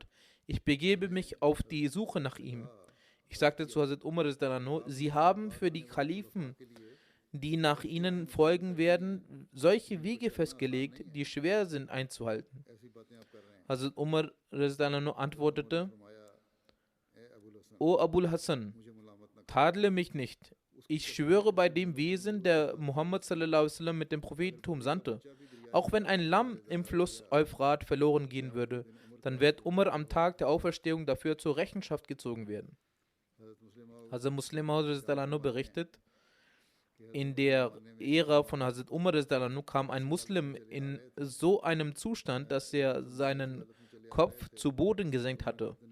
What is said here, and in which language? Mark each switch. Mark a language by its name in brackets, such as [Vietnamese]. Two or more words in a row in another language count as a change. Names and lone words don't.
[German] Ich begebe mich auf die Suche nach ihm. Ich sagte zu Hazrat Umar, Sie haben für die Kalifen, die nach ihnen folgen werden, solche Wege festgelegt, die schwer sind einzuhalten. Hazrat Umar antwortete, O Abul Hassan, tadle mich nicht. Ich schwöre bei dem Wesen, der Muhammad [Arabic] صلى الله عليه وسلم [German] mit dem Prophetentum sandte. Auch wenn ein Lamm im Fluss Euphrat verloren gehen würde, dann wird Umar am Tag der Auferstehung dafür zur Rechenschaft gezogen werden. Hazrat Muslim berichtet, in der Ära von Hazrat Umar kam ein Muslim in so einem Zustand, dass er seinen Kopf zu Boden gesenkt hatte.